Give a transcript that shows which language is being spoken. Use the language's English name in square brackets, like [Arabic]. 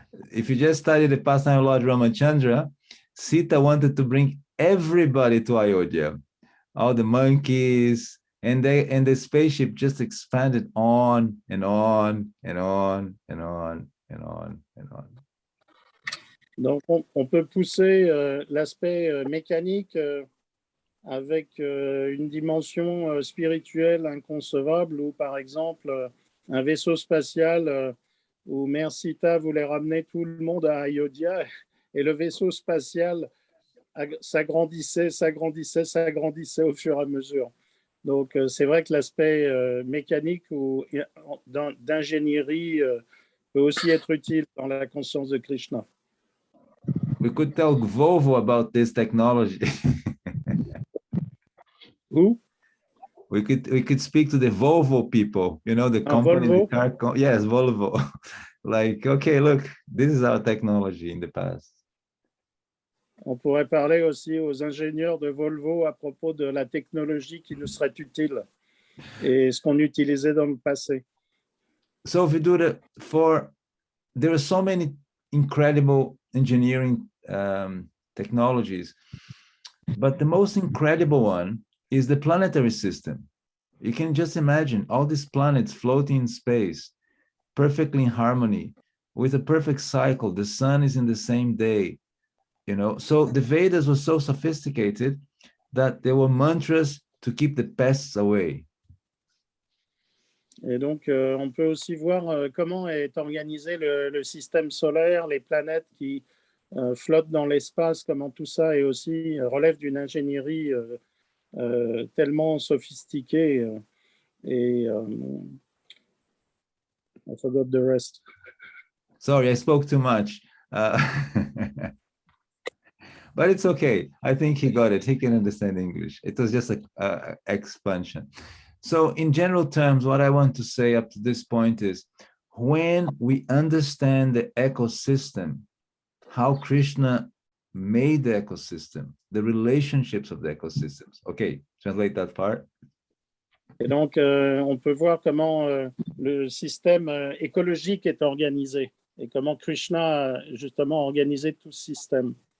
[English] If you just study the pastime of Lord Ramachandra, Sita wanted to bring everybody to Ayodhya, all the monkeys, and the spaceship just expanded on and on and on and on and on and on. [French] Donc, on peut pousser l'aspect mécanique avec une dimension spirituelle inconcevable, ou par exemple un vaisseau spatial où Mère Sita voulait ramener tout le monde à Ayodhya, et le vaisseau spatial s'agrandissait au fur et à mesure. Donc, c'est vrai que l'aspect mécanique ou d'ingénierie peut aussi être utile dans la conscience de Krishna. [English] We could tell Volvo about this technology. Who? We could speak to the Volvo people, you know, the company, Volvo? the car, yes, Volvo. Like, okay, look, this is our technology in the past. [French] On pourrait parler aussi aux ingénieurs de Volvo à propos de la technologie qui nous serait utile et ce qu'on utilisait dans le passé. [English] So if we do there are so many incredible engineering technologies, but the most incredible one is the planetary system. You can just imagine all these planets floating in space, perfectly in harmony, with a perfect cycle. The sun is in the same day, you know. So the Vedas were so sophisticated that there were mantras to keep the pests away. [French] Et donc, on peut aussi voir comment est organisé le système solaire, les planètes qui flottent dans l'espace, comment tout ça est aussi relève d'une ingénierie tellement sophistiquée. [English] Et I forgot the rest. Sorry, I spoke too much. But it's okay. I think he got it. He can understand English. It was just an expansion. So in general terms, what I want to say up to this point is when we understand the ecosystem, how Krishna made the ecosystem, the relationships of the ecosystems. Okay, translate that part. [French] Et donc, on peut voir comment le système écologique est organisé et comment Krishna a justement organisé tout ce système.